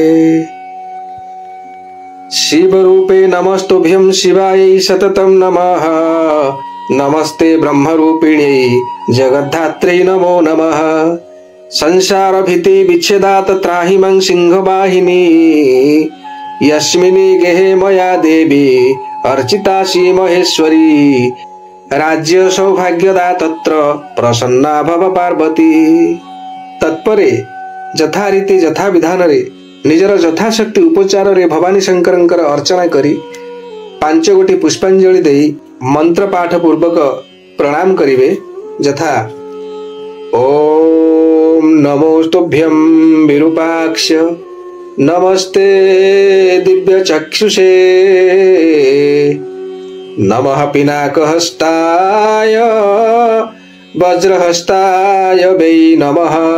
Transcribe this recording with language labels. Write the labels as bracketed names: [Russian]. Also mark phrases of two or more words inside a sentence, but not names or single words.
[Sanskrit] शिवरूपे नमस्तुभ्यं शिवायै सततं नमः नमस्ते ब्रह्मरूपिण्यै जगद्धात्रै नमो नमः संसार भीति विच्छेदात् त्राहि मं सिंहवाहिनी यस्मिन् गेहे मया देवी अर्चितासि महेश्वरी राज्य सौभाग्यदा तत्र प्रसन्ना भव पार्वती। [Odia] ତତ୍ପରେ ଯଥାରୀତି ଯଥା ବିଧାନ ରେ ନିଜର ଯଥାଶକ୍ତି ଉପଚାର ରେ ଭବାନୀ ଶଙ୍କର ଅର୍ଚ୍ଚନା କରି 5 ଗୋଟି ପୁଷ୍ପାଞ୍ଜଳି ଦେଇ ମନ୍ତ୍ର ପାଠ ପୂର୍ବକ ପ୍ରଣାମ କରିବେ ଯଥା [Sanskrit] ओम नमोस्तुभ्यं विरूपाक्ष नमस्ते दिव्य चक्षुषे नमः पिनाकहस्ताय वज्रहस्ताय वै नमः